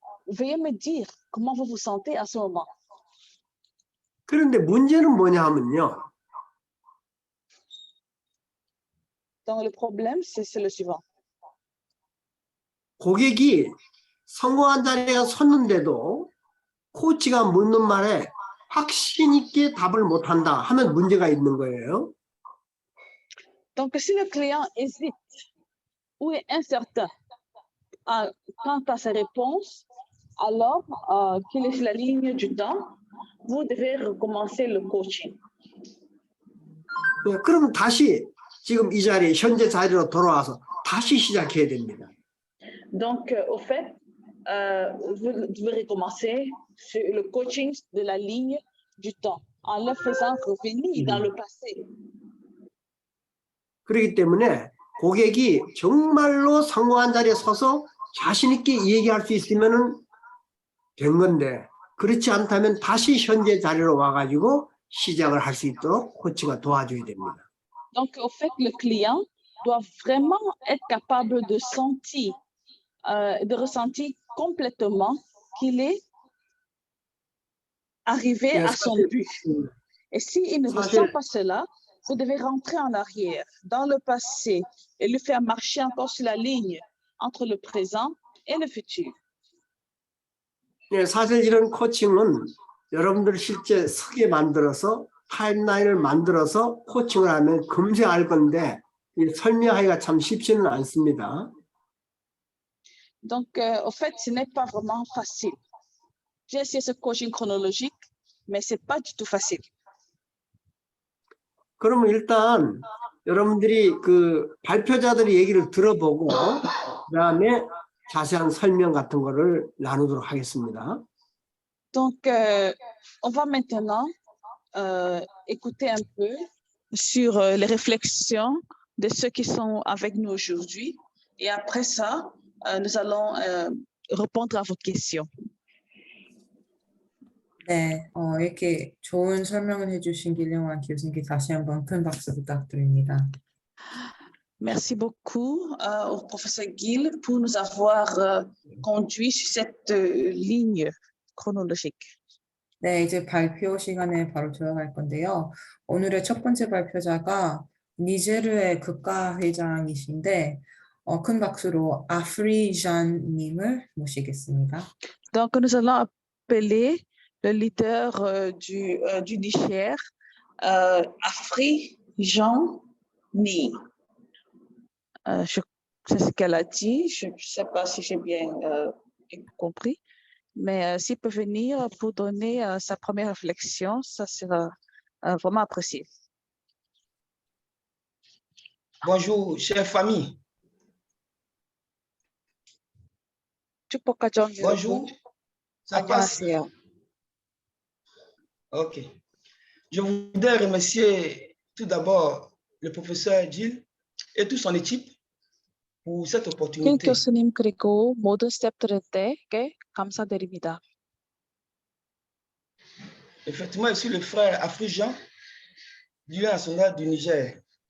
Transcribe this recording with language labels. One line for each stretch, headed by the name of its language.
French: Veuillez me dire comment vous vous sentez à ce moment.
Korean: 그런데 문제는 뭐냐 하면요.
French: Donc, le problème, c'est le suivant.
Korean: 고객이 성공한 자리에 섰는데도 코치가 묻는 말에 확신 있게 답을 못한다 하면 문제가 있는 거예요.
French: Donc, si le client hésite ou est incertain quant à sa réponse, alors qu'il est sur la ligne du temps, vous devez recommencer le coaching.
Korean: 네, 그럼 다시 지금 이 자리, 현재 자리로 돌아와서 다시 시작해야 됩니다.
French: Donc, au fait, vous devez recommencer sur le coaching de la ligne du temps en le faisant revenir dans le passé.
Korean: 그렇기 때문에 고객이 정말로 성공한 자리에 서서 자신 있게 얘기할 수 있으면 된 건데 그렇지 않다면 다시 현재 자리로 와가지고 시작을 할 수 있도록 코치가 도와줘야 됩니다.
French: Donc, au fait, le client doit vraiment être capable de sentir, de ressentir complètement qu'il est arrivé à son but. Et s'il ne ressent pas cela, vous devez rentrer en arrière, dans le passé, et le faire marcher encore sur la ligne entre le présent et le futur.
Korean: 네, 사실 이런 코칭은 여러분들 실제 쓰게 만들어서 타임라인을 만들어서 코칭을 하면 금세 알 건데 이 설명하기가 참 쉽지는 않습니다.
French: Donc, au fait, ce n'est pas vraiment facile. J'ai essayé ce coaching chronologique, mais ce n'est pas du tout facile.
Korean: 그러면 일단 여러분들이 그 발표자들의 얘기를 들어보고 그다음에 자세한 설명 같은 거를 나누도록 하겠습니다.
French: Donc, on va maintenant écouter un peu sur les réflexions de ceux qui sont avec nous aujourd'hui. Et après ça, nous allons répondre à vos questions.
Korean: 네, 이렇게 좋은 설명을 해주신 길영환 교수님께 다시 한번 큰 박수 부탁드립니다.
French: Merci beaucoup au professeur Gill pour nous avoir conduit sur cette ligne chronologique.
Korean: 네, 이제 발표 시간에 바로 들어갈 건데요. 오늘의 첫 번째 발표자가 니제르의 국가회장이신데 큰 박수로 아프리잔 님을 모시겠습니다.
French: Donc, nous allons appeler le leader du Niger, Afri Jean Ni. C'est ce qu'elle a dit. Je ne sais pas si j'ai bien compris, mais s'il peut venir pour donner sa première réflexion, ça sera vraiment apprécié. Bonjour, chère famille. Bonjour, ça passe? Ok. Je voudrais remercier tout d'abord le professeur Gill et toute son équipe pour cette
Korean: 길
French: opportunité.
Korean: 교수님 그리고 모든 스태프들에게 감사드립니다.
French: Effectivement, je suis le frère Afri-Jean du national du Niger.